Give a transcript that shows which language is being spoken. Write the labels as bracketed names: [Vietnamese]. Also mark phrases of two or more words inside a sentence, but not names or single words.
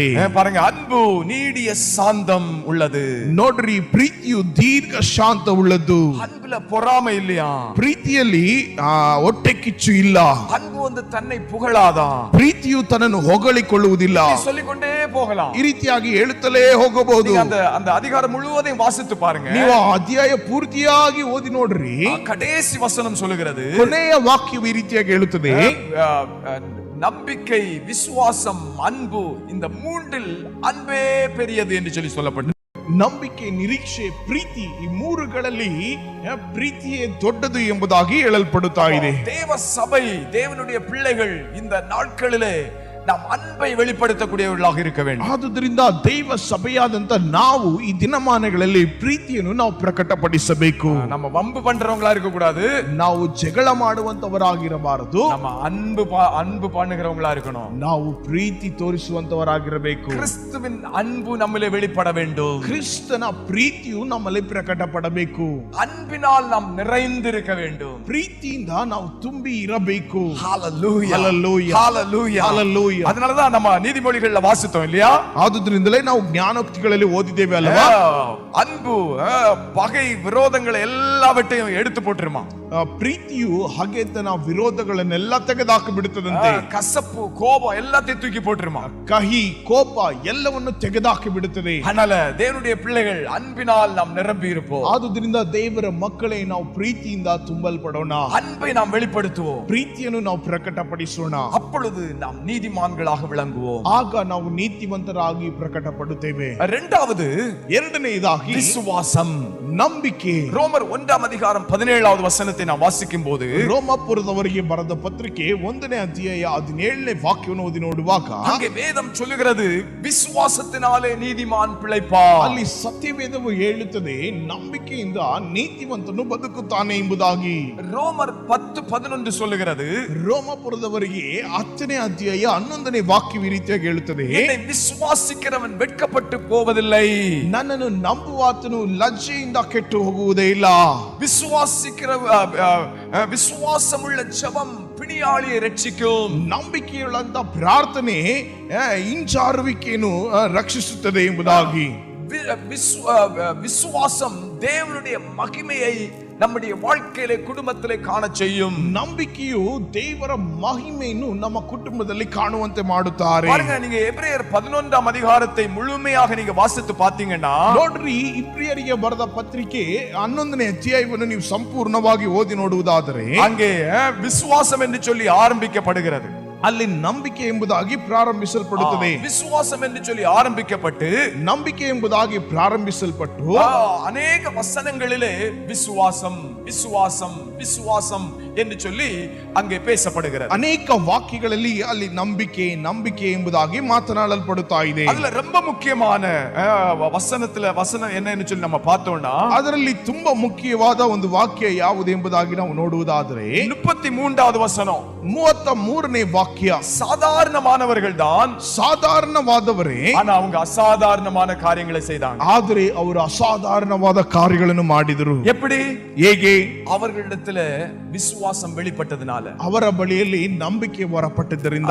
[Tamil] பாருங்க அன்பு நீடிய சாந்தம் உள்ளது. [Kannada] ನೋಡ್ರಿ, ಪ್ರೀತಿಯು ದೀರ್ಘ ಶಾಂತ ಉಳ್ಳದ್ದು. [Tamil] அன்புல பொறாமை இல்லையா? [Kannada] ಪ್ರೀತಿಯಲ್ಲಿ ಹೊಟ್ಟೆ ಕಿಚ್ಚು ಇಲ್ಲ. [Tamil] அன்பு வந்து தன்னை புகழாதா. [Kannada] ಪ್ರೀತಿಯು ತನ್ನನ್ನು ಹೊಗಳಿಕೊಳ್ಳುವುದಿಲ್ಲ. [Tamil] சொல்லிக்கொண்டே போகலாம். [Kannada] ಈ ರೀತಿಯಾಗಿ ಹೇಳುತ್ತಲೇ ಹೋಗಬಹುದು. [Tamil] அந்த அதிகாரம் முழுவதையும் வாசித்து பாருங்க. [Kannada] ನೀವು ಅಧ್ಯಾಯ ಪೂರ್ತಿಯಾಗಿ ಓದಿ ನೋಡ್ರಿ. [Tamil] கடைசி வசனம் சொல்லுகிறது, [Kannada] ಕೊನೆಯ ವಾಕ್ಯವು ಈ ರೀತಿಯಾಗಿ ಹೇಳುತ್ತದೆ, [Tamil] நம்பிக்கை, விசுவாசம், அன்பு, இந்த மூன்றில் அன்பே பெரியது என்று சொல்லி சொல்லப்பட்டது. [Kannada] ನಂಬಿಕೆ, ನಿರೀಕ್ಷೆ, ಪ್ರೀತಿ, ಈ ಮೂರುಗಳಲ್ಲಿ ಪ್ರೀತಿಯೇ ದೊಡ್ಡದು ಎಂಬುದಾಗಿ ಹೇಳಲ್ಪಡುತ್ತಾ ಇದೆ. [Tamil] தேவ சபை, தேவனுடைய பிள்ளைகள் இந்த நாட்களிலே நாம் அன்பை வெளிப்படுத்தக்கூடியவர்களாக இருக்க வேண்டும். [Kannada] ಆದುದರಿಂದ ದೈವ ಸಭೆಯಾದಂತ ನಾವು ಈ ದಿನಮಾನಗಳಲ್ಲಿ ಪ್ರೀತಿಯನ್ನು ನಾವು ಪ್ರಕಟಪಡಿಸಬೇಕು. [Tamil] நம்ம வம்பு பண்றவங்களா இருக்க கூடாது. [Kannada] ನಾವು ಜಗಳ ಮಾಡುವಂತವರಾಗಿರಬಾರದು. [Tamil] நம்ம அன்பு பண்ணுகிறவங்களா இருக்கணும். [Kannada] ನಾವು ಪ್ರೀತಿ ತೋರಿಸುವಂತವರಾಗಿರಬೇಕು. [Tamil] கிறிஸ்துவின் அன்பு நம்மிலே வெளிப்பட வேண்டும். [Kannada] ಕ್ರಿಸ್ತನ ಪ್ರೀತಿಯು ನಮ್ಮಲ್ಲಿ ಪ್ರಕಟಪಡಬೇಕು. [Tamil] அன்பினால் நாம் நிறைந்திருக்க வேண்டும். [Kannada] ಪ್ರೀತಿಯಿಂದ ನಾವು ತುಂಬಿ ಇರಬೇಕು. [Tamil] ஹalleluya, ஹalleluya, ஹalleluya, ஹalleluya. அதனாலதான் நம்ம நீதிமொழிகள்ல வாசித்தோம் இல்லையா? [Kannada] ಆದುದರಿಂದಲೇ ನಾವು ಜ್ಞಾನೋಕ್ತಿಗಳಲ್ಲಿ ಓದಿದ್ದೇವೆ ಅಲ್ವಾ? [Tamil] அன்பு பகை விரோதங்களை எல்லாவற்றையும் எடுத்து போட்டுருமா. [Kannada] ಪ್ರೀತಿಯು ಹಾಗೆಂತನ ವಿರೋಧಗಳನ್ನೆಲ್ಲ ತೆಗೆದಾಕಿ ಬಿಡುತ್ತದಂತೆ. [Tamil] கசப்பு, கோபம் எல்லாத்தையும் தூக்கி போட்டுருமா. [Kannada] ಕಹಿ, ಕೋಪ ಎಲ್ಲವನ್ನು ತೆಗೆದಾಕಿ ಬಿಡುತ್ತದೆ. [Tamil] அதனால தேவனுடைய பிள்ளைகள் அன்பினால் நாம் நிரம்பி இருப்போம். [Kannada] ಆದುದರಿಂದ ದೇವರ ಮಕ್ಕಳೇ ನಾವು ಪ್ರೀತಿಯಿಂದ ತುಂಬಲ್ಪಡೋಣ. [Tamil] அன்பை நாம் வெளிப்படுத்துவோம். [Kannada] ಪ್ರೀತಿಯನ್ನು ನಾವು ಪ್ರಕಟಪಡಿಸೋಣ. [Tamil] அப்பொழுது நாம் நீதிமான்களாக விளங்குவோம். [Kannada] ಆಗ ನಾವು ನೀತಿವಂತರಾಗಿ ಪ್ರಕಟಪಡುತ್ತೇವೆ. [Tamil] இரண்டாவது, [Kannada] ಎರಡನೆಯದಾಗಿ [Tamil] விசுவாசம், [Kannada] ನಂಬಿಕೆ. [Tamil] ரோமர் 1 அதிகாரம் 17வது வசனத்தை நாம் வாசிக்கும் போது, [Kannada] ರೋಮಾಪುರದವರಿಗೆ ಬರೆದ ಪತ್ರಿಕೆ 1ನೇ ಅಧ್ಯಾಯ 17ನೇ ವಾಕ್ಯವನ್ನು ಓದಿ ನೋಡುವಾಗ [Tamil] அங்கே வேதம் சொல்லுகிறது, விசுவாசத்தினாலே நீதிமான் பிழைப்பான். [Kannada] ಅಲ್ಲಿ ಸತ್ಯವೇದವು ಹೇಳುತ್ತದೆ, ನಂಬಿಕೆಯಿಂದ ನೀತಿವಂತನು ಬದುಕುತ್ತಾನೆ ಎಂಬುದಾಗಿ. [Tamil] ரோமர் 10:11 சொல்லுகிறது, [Kannada] ರೋಮಾಪುರದವರಿಗೆ 10ನೇ ಅಧ್ಯಾಯ 11ನೇ ವಾಕ್ಯವು ಈ ರೀತಿಯಾಗಿ ಹೇಳುತ್ತದೆ, [Tamil] என்னை விசுவாசிக்கிறவன் வெட்கப்பட்டு போவதில்லை. [Kannada] ನನ್ನನ್ನು ನಂಬುವಾತನು ಲಜ್ಜೆಯಿಂದ ಕೆಟ್ಟು ಹೋಗುವುದೇ ಇಲ್ಲ. [Tamil] விசுவாசமுள்ள ஜெபம் பிணியாளியை ரட்சிக்கும். [Kannada] ನಂಬಿಕೆಯುಳ್ಳಂತ ಪ್ರಾರ್ಥನೆ ಹಿಂಜಾರುವಿಕೆಯನ್ನು ರಕ್ಷಿಸುತ್ತದೆ ಎಂಬುದಾಗಿ. [Tamil] விசுவாசம் தேவனுடைய மகிமையை நம்முடைய வாழ்க்கையிலே குடும்பத்திலே காண செய்யும். [Kannada] ನಂಬಿಕೆಯು ದೇವರ ಮಹಿಮೆಯನ್ನು ನಮ್ಮ ಕುಟುಂಬದಲ್ಲಿ ಕಾಣುವಂತೆ ಮಾಡುತ್ತಾರೆ. [Tamil] பாருங்க, நீங்க எபிரேயர் 11 அதிகாரத்தை முழுமையாக நீங்க வாசித்து பாத்தீங்கன்னா, [Kannada] ನೋಡ್ರಿ, ಇಬ್ರಿಯರಿಗೆ ಬರೆದ ಪತ್ರಿಕೆ 11ನೇ ಅಧ್ಯಾಯವನ್ನು ನೀವು ಸಂಪೂರ್ಣವಾಗಿ ಓದಿ ನೋಡುವುದಾದರೆ [Tamil] அங்கே விசுவாசம் என்று சொல்லி ஆரம்பிக்கப்படுகிறது. [Kannada] ಅಲ್ಲಿ ನಂಬಿಕೆ ಎಂಬುದಾಗಿ ಪ್ರಾರಂಭಿಸಲ್ಪಡುತ್ತದೆ. [Tamil] விசுவாசம் என்று சொல்லி ஆரம்பிக்கப்பட்டு [Kannada] ನಂಬಿಕೆ ಎಂಬುದಾಗಿ ಪ್ರಾರಂಭಿಸಲ್ಪಟ್ಟು [Tamil] ಅನೇಕ ವಚನங்களிலே விசுவாசம் விசுவாசம் விசுவாசம் என்று சொல்லி அங்கே பேசப்படுகிறது. [Kannada] ಅನೇಕ ವಾಕ್ಯಗಳಲ್ಲಿ ಅಲ್ಲಿ ನಂಬಿಕೆ ನಂಬಿಕೆ ಎಂಬುದಾಗಿ ಮಾತನಾಡಲ್ಪಡುತ್ತಾ ಇದೆ. [Tamil] அதுல ரொம்ப முக்கியமான வசனம் என்னன்னு சொல்லி நம்ம பார்த்தோம்னா, [Kannada] ಅದರಲ್ಲಿ ತುಂಬಾ ಮುಖ್ಯವಾದ ಒಂದು ವಾಕ್ಯ ಯಾವುದು ಎಂಬುದಾಗಿ ನಾವು ನೋಡುವುದಾದರೆ [Tamil] 33வது வசனம். [Kannada] 33ನೇ ವಾಕ್ಯ ವಾಕ್ಯ. [Tamil] சாதாரணமானவர்கள் தான், [Kannada] ಸಾಧಾರಣವಾದವರೇ, [Tamil] ஆனா அவங்க அசாதாரணமான காரியங்களை செய்தாங்க. [Kannada] ಆದರೆ ಅವರು ಅಸಾಧಾರಣವಾದ ಕಾರ್ಯಗಳನ್ನು ಮಾಡಿದರು. [Tamil] எப்படி? [Kannada] ಹೇಗೆ? [Tamil] அவர்களிடத்துல விசுவாசம் வெளிப்பட்டதுனால. [Kannada] ಅವರ ಬಳಿಯಲ್ಲಿ ನಂಬಿಕೆ ಹೊರಪಟ್ಟದ್ದರಿಂದ.